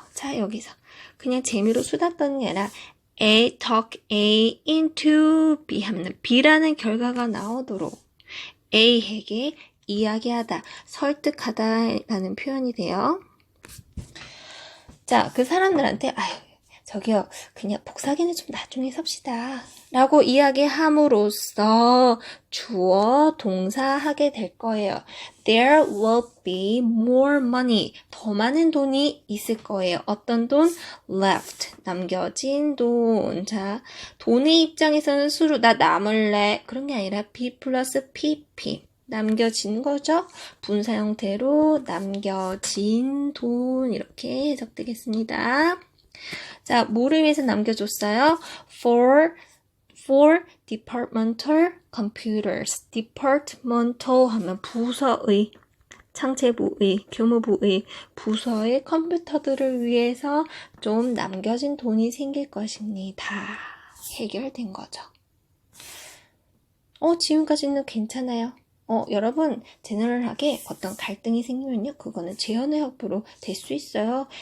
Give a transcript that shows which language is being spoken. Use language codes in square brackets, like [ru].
[ko] 자, 여기서 그냥 재미로 수다 떠는 게 아니라 A, [en] talk A into B [ko] 하면 B라는 결과가 나오도록 A에게 이야기하다, 설득하다 라는 표현이 돼요. 자, 그 사람들한테 저기요, 그냥 복사기는 좀 나중에 삽시다. 라고 이야기함으로써 주어, 동사 하게 될 거예요. [en] There will be more money. [ko] 더 많은 돈이 있을 거예요. 어떤 돈? [en] Left. [ko] 남겨진 돈. 자, 돈의 입장에서는 수로 나 남을래. 그런 게 아니라 B 플러스 PP. 남겨진 거죠. 분사 형태로 남겨진 돈 이렇게 해석되겠습니다. 자, 뭐를 위해서 남겨줬어요? [en] For departmental computers. [ko] departmental 하면 부서의, 창체부의, 교무부의 부서의 컴퓨터들을 위해서 좀 남겨진 돈이 생길 것입니다. 해결된 거죠. 지금까지는 괜찮아요. 여러분, 제너럴하게 어떤 갈등이 생기면요, 그거는 재현의 확보로 될 수 있어요.